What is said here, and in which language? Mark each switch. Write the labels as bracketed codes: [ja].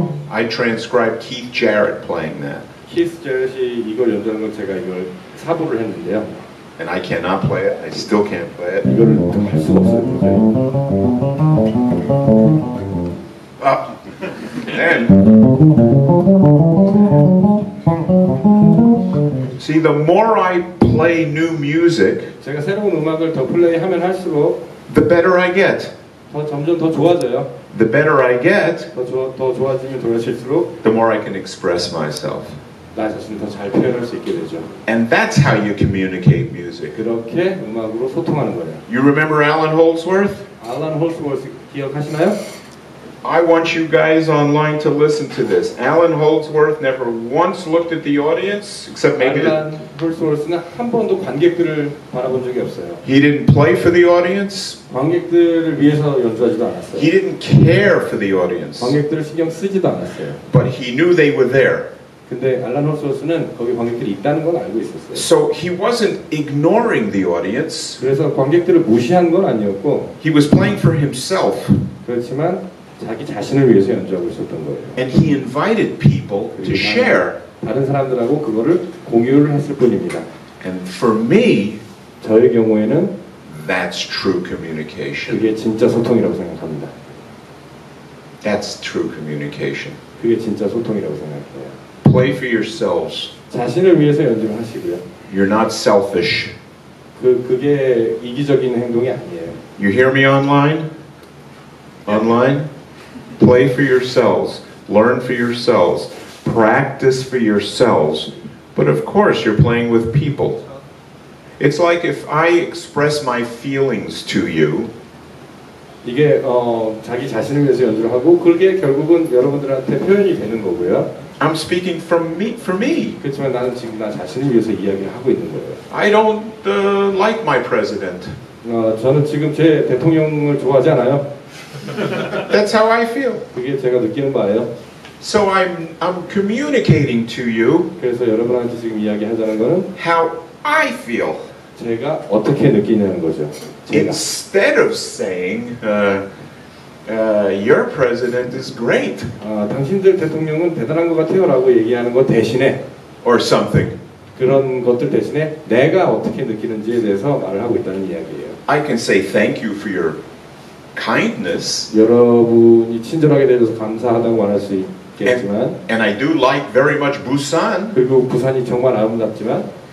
[en] I transcribed Keith Jarrett playing that. [ko] 키스 제렛이 이걸 연주하는 걸 제가 이걸 사보를 했는데요. [en] And I cannot play it. I still can't play it. [ko] 이거를 할 수가 없어요. 도저히. [en] And see, the more I play new music, [ko] 제가 새로운 음악을 더 플레이하면 할수록 [en] the better I get. [ko] 점점 더 좋아져요. [en] The better I get, [ko] 더 좋아지면 좋아질수록 [en] the more I can express myself. [ko] 나 자신을 더 잘 표현할 수 있게 되죠. [en] And that's how you communicate music. [ko] 그렇게 음악으로 소통하는 거예요. [en] You remember Alan Holdsworth? [ko] 알란 홀스워스 기억하시나요? [en] I want you guys online to listen to this. Alan Holdsworth never once looked at the audience, except maybe [ko] 알란 홀스워스는 한 번도 관객들을 바라본 적이 없어요. [en] he didn't play for the audience. [ko] 관객들을 위해서 연주하지도 않았어요. [en] He didn't care for the audience. [ko] 관객들을 신경 쓰지도 않았어요. [en] But he knew they were there. [ko] 근데 알란 홀스워스는 거기 관객들이 있다는 건 알고 있었어요. [en] So he wasn't ignoring the audience. [ko] 그래서 관객들을 무시한 건 아니었고 [en] He was playing for himself. [ko] 그렇지만 자기 자신을 위해서 연주하고 있었던 거예요. [en] And he invited people to share. [ko] 다른 사람들하고 그거를 공유를 했을 뿐입니다. [en] And for me, [ko] 저의 경우에는 [en] that's true communication. [ko] 그게 진짜 소통이라고 생각합니다. [en] That's true communication. [ko] 그게 진짜 소통이라고 생각해요. [en] Play for yourselves. [ko] 자신을 위해서 연주를 하시고요. [en] You're not selfish. [ko] 그게 이기적인 행동이 아니에요. [en] You hear me online? Online? Play for yourselves. Learn for yourselves. Practice for yourselves. But of course, you're playing with people. It's like if I express my feelings to you, [ko] 이게 자기 자신을 위해서 연주를 하고 그게 결국은 여러분들한테 표현이 되는 거고요. [en] I'm speaking from me, for me. [ko] 그렇지만 나는 지금 나 자신을 위해서 이야기를 하고 있는 거예요. [en] I don't like my president. [ko] 저는 지금 제 대통령을 좋아하지 않아요. [en] That's how I feel. [ko] 그게 제가 느끼는 바예요. [en] So I'm communicating to you [ko] 그래서 여러분한테 지금 이야기하자는 거는 [en] how I feel. [ko] 제가 어떻게 느끼냐는 거죠. 제가. [en] Instead of saying, your president is great, [ko] 당신들 대통령은 대단한 것 같아요라고 얘기하는 것 대신에 [en] or something. [ko] 그런 것들 대신에 내가 어떻게 느끼는지에 대해서 말을 하고 있다는 이야기예요. [en] I can say thank you for your kindness, [ko] 여러분이 친절하게 대해서 감사하다고 말할 수 있겠지만, [en] and I do like very much Busan, [ko] 그리고 부산이 정말 아름답지만,